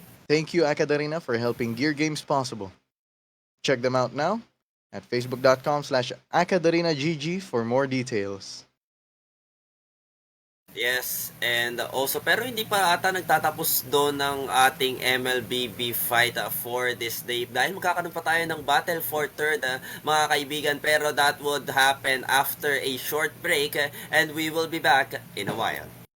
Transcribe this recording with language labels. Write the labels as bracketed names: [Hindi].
[English] Thank you, AcadArena, for helping Gear Games possible. Check them out now at facebook.com/AcadArenaGG for more details. [Filipino] Yes, and also, pero hindi pa ata nagtatapos doon ng ating MLBB fight for this day. Dahil magkakaroon pa tayo ng battle for third, mga kaibigan. [English] Pero that would happen after a short break, and we will be back in a while.